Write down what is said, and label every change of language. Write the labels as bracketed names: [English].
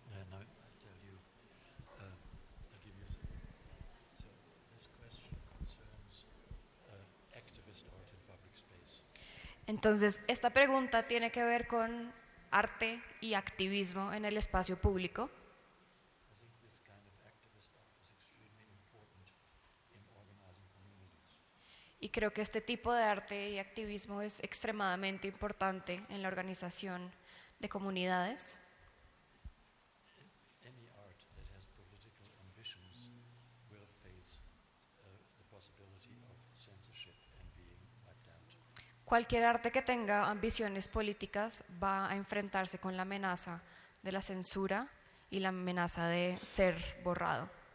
[English] Now I'll tell you, I'll give you some. So this question concerns activist art in public space. [Spanish] Entonces, esta pregunta tiene que ver con arte y activismo en el espacio público. [English] I think this kind of activist art is extremely important in organizing communities. [Spanish] Y creo que este tipo de arte y activismo es extremadamente importante en la organización de comunidades. [English] Any art that has political ambitions will face the possibility of censorship and being wiped out. [Spanish] Cualquier arte que tenga ambiciones políticas va a enfrentarse con la amenaza de la censura y la amenaza de ser borrado.